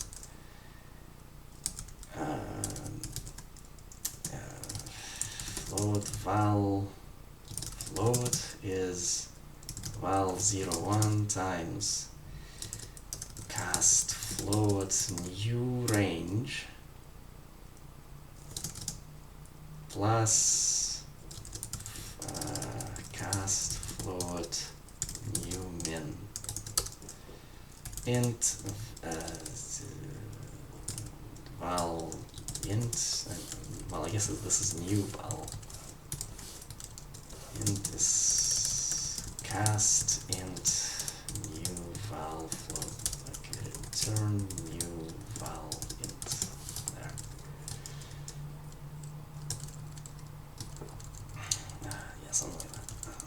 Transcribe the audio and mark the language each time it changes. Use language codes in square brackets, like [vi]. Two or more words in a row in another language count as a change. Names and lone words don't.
[en] float float is val01 times cast float new range plus cast float new min int val int well, I guess this is new val int is cast int new val float. Okay, return new val int there. Yeah, something like that.